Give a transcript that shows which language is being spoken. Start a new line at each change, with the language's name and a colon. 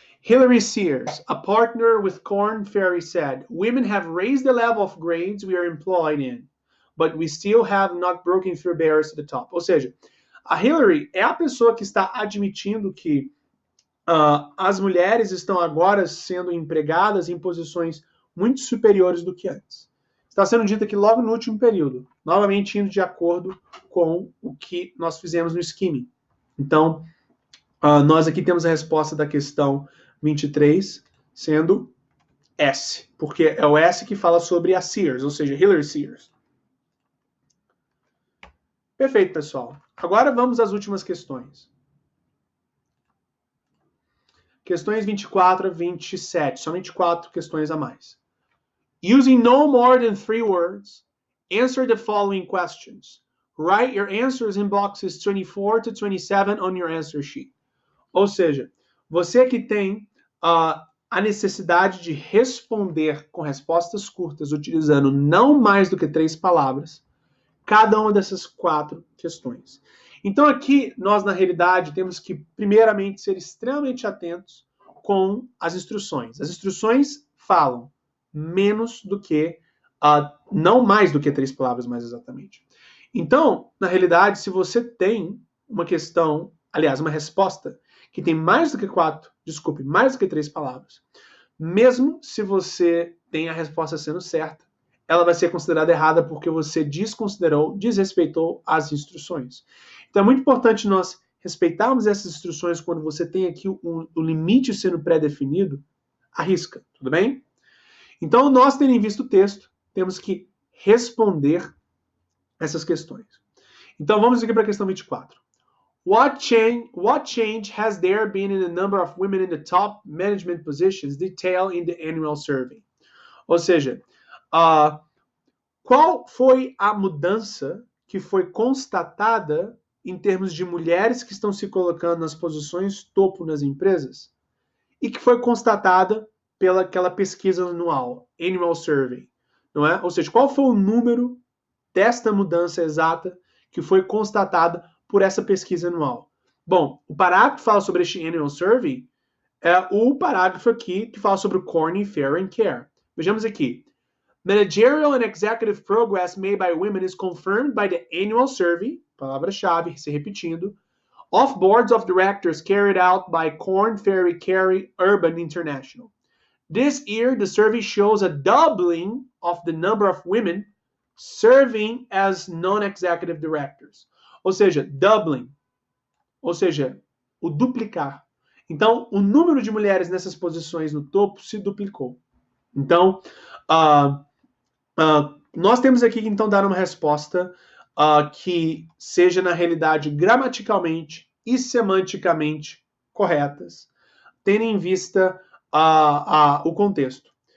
English: Hilary Sears, a partner with Korn Ferry, said, "Women have raised the level of grades we are employed in, but we still have not broken through barriers to the top."
Portuguese: Ou seja, a Hilary é a pessoa que está admitindo que as mulheres estão agora sendo empregadas em posições muito superiores do que antes. Está sendo dito aqui logo no último período, novamente indo de acordo com o que nós fizemos no skimming. Então, nós aqui temos a resposta da questão 23 sendo S, porque é o S que fala sobre a Sears, ou seja, Hilary Sears. Perfeito, pessoal. Agora vamos às últimas questões. Questões 24 a 27, somente 4 questões a mais.
English: Using no more than 3 words, answer the following questions. Write your answers in boxes 24 to 27 on your answer sheet.
Portuguese: Ou seja, você que tem a necessidade de responder com respostas curtas, utilizando não mais do que 3 palavras, cada uma dessas 4 questões. Então aqui, nós na realidade temos que primeiramente ser extremamente atentos com as instruções. As instruções falam menos do que, não mais do que 3 palavras mais exatamente. Então, na realidade, se você tem uma questão, aliás, uma resposta que tem mais do que 3 palavras, mesmo se você tem a resposta sendo certa, ela vai ser considerada errada porque você desrespeitou as instruções. Então é muito importante nós respeitarmos essas instruções quando você tem aqui o limite sendo pré-definido, arrisca, tudo bem? Então, nós tendo visto o texto, temos que responder essas questões. Então, vamos aqui para a questão 24.
English: What change has there been in the number of women in the top management positions detailed in the annual survey?
Portuguese: Ou seja, qual foi a mudança que foi constatada em termos de mulheres que estão se colocando nas posições topo nas empresas e que foi constatada pelaquela pesquisa anual, annual survey, não é? Ou seja, qual foi o número desta mudança exata que foi constatada por essa pesquisa anual? Bom, o parágrafo que fala sobre este annual survey é o parágrafo aqui que fala sobre o Korn Ferry Care. Vejamos aqui.
English: Managerial and executive progress made by women is confirmed by the annual survey,
Portuguese: palavra-chave, se repetindo,
English: of boards of directors carried out by Korn Ferry Care Urban International. This year, the survey shows a doubling of the number of women serving as non-executive directors.
Portuguese: Ou seja, doubling. Ou seja, o duplicar. Então, o número de mulheres nessas posições no topo se duplicou. Então, nós temos aqui que então dar uma resposta que seja na realidade gramaticalmente e semanticamente corretas, tendo em vista o contexto.